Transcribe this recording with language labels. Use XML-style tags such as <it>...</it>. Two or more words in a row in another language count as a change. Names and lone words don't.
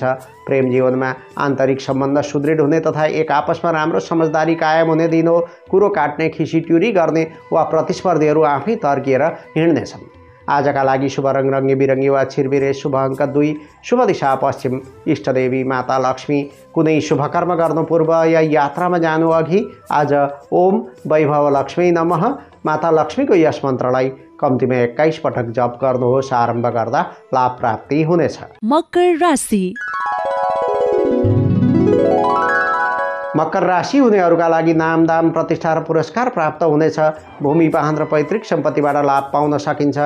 <ne>प्रेम जीवनमा आन्तरिक सम्बन्ध सुदृढ हुने तथा एक आपसमा राम्रो समझदारी कायम हुने दिन हो। कुरो काट्ने, खिसीट्युरी गर्ने वा प्रतिस्पर्धीहरू आफै तर्किएर हिँड्नेछन्। आजका लागि शुभ रङ रङ्गी बिरङ्गी वा छिरबिरे, शुभ अङ्क 2, शुभ दिशा पश्चिम, इष्टदेवी माता लक्ष्मी। कुनै शुभ कर्म गर्नु पूर्व या यात्रामा जानु अघि आज</ne> <sa>ओम वैभव लक्ष्मी नमः</sa> <ne>माता लक्ष्मीको यस मन्त्रलाई कम्तीमा 21 पटक जप गर्नुहोस्। आरम्भ गर्दा लाभ प्राप्ति हुनेछ। मकर राशि। मकर राशि हुनेहरूका लागि नाम दाम प्रतिष्ठा र पुरस्कार प्राप्त हुनेछ। भूमि वाहन र पैतृक सम्पत्तिबाट लाभ पाउन सकिन्छ।</ne>